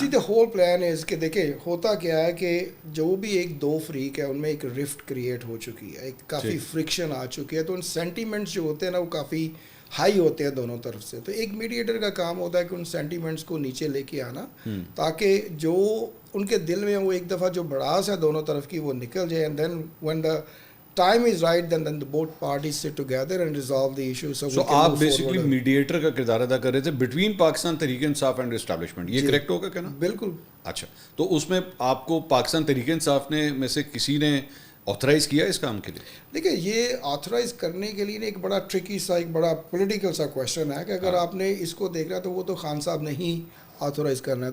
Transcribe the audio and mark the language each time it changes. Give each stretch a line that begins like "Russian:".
English: see the whole plan is
Urdu: کہ دیکھیں ہوتا کیا ہے کہ جو بھی ایک دو فریق ہے ان میں ایک رفٹ کریٹ ہو چکی ہے، ایک کافی فرکشن آ چکی ہے. تو ان سینٹیمنٹس جو ہوتے ہیں نا وہ کافی ہائی ہوتے ہیں دونوں طرف سے. تو ایک میڈیٹر کا کام ہوتا ہے کہ ان سینٹیمنٹس کو نیچے لے کے آنا تاکہ جو ان کے دل میں وہ ایک دفعہ جو بڑاس ہے دونوں طرف کی وہ نکل جائے.
English: And then when the time is right, then the both parties sit together and resolve the issue. So
Urdu: آپ بیسکلی میڈیٹر کا کردار ادا کر رہے تھے between Pakistan Tehreek Insaf and establishment. یہ کریکٹ ہوگا کہنا؟ بالکل. اچھا، تو اس میں آپ کو پاکستان تحریک انصاف نے میں سے کسی نے آتھرائز کیا اس کام کے لیے؟ دیکھیں یہ آتھرائز کرنے کے لیے ایک بڑا ٹرکی سا ایک بڑا پولیٹیکل سا کویشچن ہے کہ اگر آپ نے اس کو دیکھ رہا تو وہ تو خان صاحب نے ہی آتھرائز کرنا ہے.